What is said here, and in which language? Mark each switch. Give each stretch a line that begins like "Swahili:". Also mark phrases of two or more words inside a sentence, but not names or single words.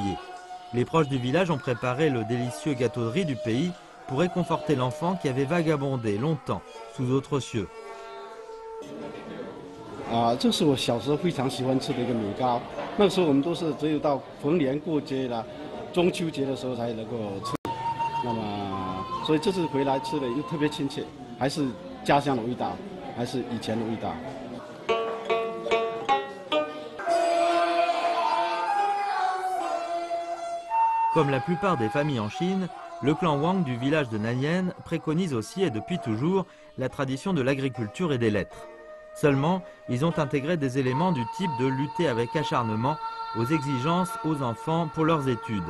French: Les proches du village ont préparé le délicieux gâteau de riz du pays pour réconforter l'enfant qui avait vagabondé longtemps sous autres cieux.
Chinese: 这是我小时候非常喜欢吃的一个米糕。那个时候我们都是只有到逢年过节啦、中秋节的时候才能够吃。那么，所以这次回来吃的又特别亲切，还是家乡的味道，还是以前的味道。
French: Comme la plupart des familles en Chine, le clan Wang du village de Nanyan préconise aussi et depuis toujours la tradition de l'agriculture et des lettres. Seulement, ils ont intégré des éléments du type de lutter avec acharnement aux exigences aux enfants pour leurs études.